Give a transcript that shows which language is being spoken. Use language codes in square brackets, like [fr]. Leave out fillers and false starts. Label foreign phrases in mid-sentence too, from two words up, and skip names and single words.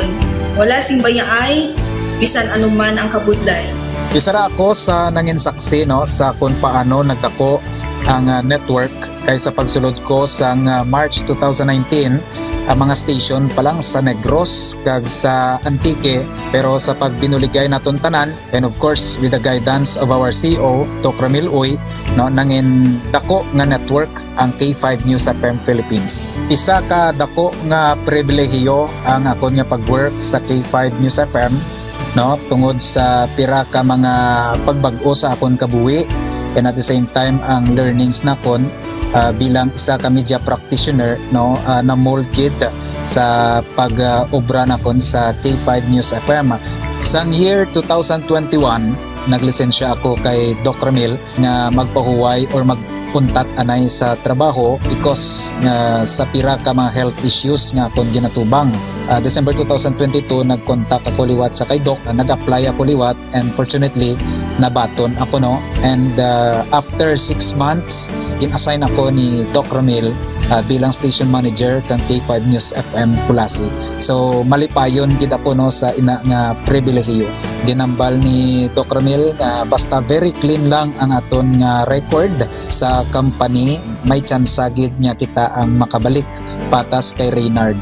[hil] Wala sing bayaay, bisan anuman ang kabudlay. Isa ra ako sa nangin saksi no sa kung paano nagdako ang network kay sa pagsulod ko sa March 2019 mga station pa lang sa Negros kag sa Antique, pero sa pagbinuligay naton tanan, [en] and of course with the guidance of our CEO Dr. [hil] Ramil Uy, no, nangin dako nga network ang K5 News FM Philippines. Isa ka dako nga pribilehiyo ang ako nga pag-work sa K5 News FM, no, tungod sa pira ka mga pagbag-o sa akon kabuhi, [en] and at the same time [hil] ang learnings nakon bilang isa ka [en] media practitioner, [hil] no, na mold gid sa pag-obra nakon sa K5 News FM. Sang year 2021 naglisensya ako kay Dr. Ramil nga magpahuway or magpuntat anay sa trabaho because sa pira ka mga [en] health issues [hil] nga akong ginatubang. December 2022 nagkontak ako liwat sa kay Doc, nag-apply ako liwat, [en] and fortunately [hil] nabaton ako, no, [en] and after 6 months [hil] in-assign ako ni Doc Ramil bilang [en] station manager [hil] kang K5 News FM Kulasi. So malipayon gid ako, no, sa ina nga pribilehiyo. Ginambal ni Doc Ramil nga basta [en] very clean [hil] lang ang aton nga record sa company, may chance gid nga kita ang makabalik patas kay Reynard.